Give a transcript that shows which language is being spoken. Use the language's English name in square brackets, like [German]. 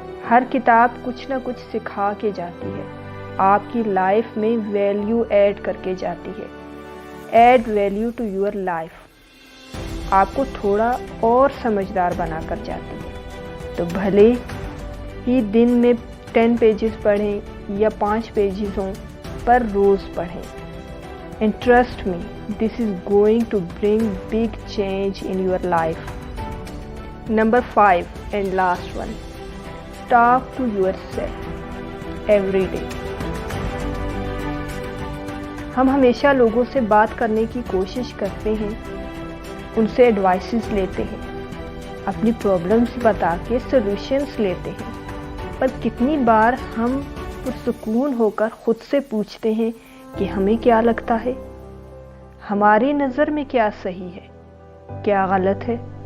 [Urdu] ہر کتاب کچھ نہ کچھ سکھا کے جاتی ہے، آپ کی لائف میں ویلیو ایڈ کر کے جاتی ہے۔ [English] add value to your life, [Urdu] آپ کو تھوڑا اور سمجھدار بنا کر جاتی ہے۔ تو بھلے ہی دن میں 10 پیجز پڑھیں یا 5 پیجز ہوں، پر روز پڑھیں۔ [English] And trust me, this is going to bring big change in your life. Number 5 and last one, talk to yourself every day. [Urdu] ہم ہمیشہ لوگوں سے بات کرنے کی کوشش کرتے ہیں، ان سے ایڈوائسز لیتے ہیں، اپنی پرابلمس بتا کے سولوشنز لیتے ہیں، پر کتنی بار ہم پرسکون ہو کر خود سے پوچھتے ہیں کہ ہمیں کیا لگتا ہے، ہماری نظر میں کیا صحیح ہے، کیا غلط ہے،